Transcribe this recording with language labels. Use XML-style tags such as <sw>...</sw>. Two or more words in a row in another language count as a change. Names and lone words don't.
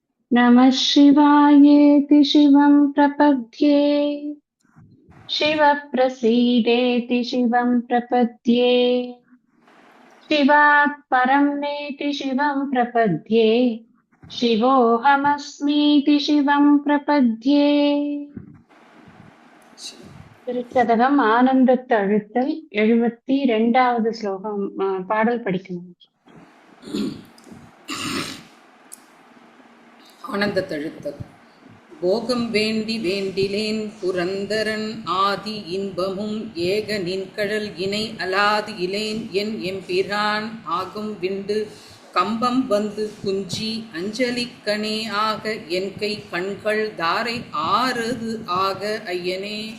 <sa>नमः शिवायेति शिवं प्रपद्ये शिवः प्रसीदेति शिवं प्रपद्ये शिवात् परं नेति शिवं प्रपद्ये शिवोऽहमस्मीति शिवं प्रपद्ये</sa> <ta>திருச்சதகம் ஆனந்தத்து அழுத்தல் 72வது ஸ்லோகம் பாடல் படிக்கணும். ஆனந்தத்தழுத்தல். போகம் வேண்டி வேண்டிலேன் புரந்தரன் ஆதி இன்பமும் ஏக நின்கடல் இணை அலாது இலேன் என் எம்பிரான் ஆகும் விண்டு கம்பம் வந்து குஞ்சி அஞ்சலிக்கணே ஆக என் கை கண்கள் தாரை ஆறுது ஆக ஐயனே.</ta>